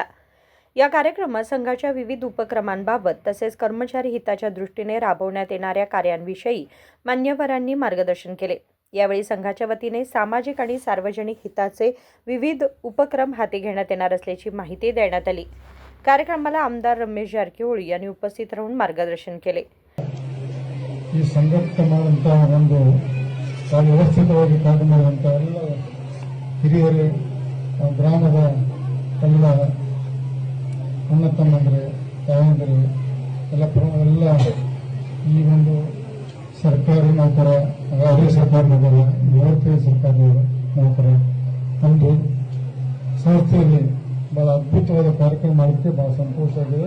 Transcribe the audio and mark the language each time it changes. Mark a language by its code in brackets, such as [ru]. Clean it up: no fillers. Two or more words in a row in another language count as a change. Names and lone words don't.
[mr] या कार्यक्रमात संघाच्या विविध उपक्रमांबाबत तसेच कर्मचारी हिताच्या दृष्टीने राबवण्यात येणाऱ्या कार्यांविषयी मान्यवरांनी मार्गदर्शन केले। यावेळी संघाच्या वतीने सामाजिक आणि सार्वजनिक हिताचे विविध उपक्रम हाती घेण्यात येणार असल्याची माहिती देण्यात आली। कार्यक्रमाला आमदार रमेश जारकिहोळी यांनी उपस्थित राहून मार्गदर्शन केले। [kn] ಈ ಸಂಘಟನೆ ಮಾಡುವಂತಹ ಒಂದು ವ್ಯವಸ್ಥಿತವಾಗಿ ಕಾರ್ಯ ಮಾಡುವಂತಹ ಎಲ್ಲ ಹಿರಿಯರೇ, ಗ್ರಾಮದ ಎಲ್ಲ ಅಣ್ಣ ತಮ್ಮಂದರೆ, ತಾಯಂದಿರು ಎಲ್ಲ ಈ ಒಂದು ಸರ್ಕಾರಿ ನೌಕರ, ರಾಜ್ಯ ಸರ್ಕಾರಿ ನೌಕರ, ಭಾರತೀಯ ಸರ್ಕಾರಿ ನೌಕರ ಒಂದು ಸಂಸ್ಥೆಯಲ್ಲಿ ಬಹಳ ಅದ್ಭುತವಾದ ಕಾರ್ಯಕ್ರಮ ಮಾಡೋಕ್ಕೆ ಬಹಳ ಸಂತೋಷ ಆಗಿದೆ।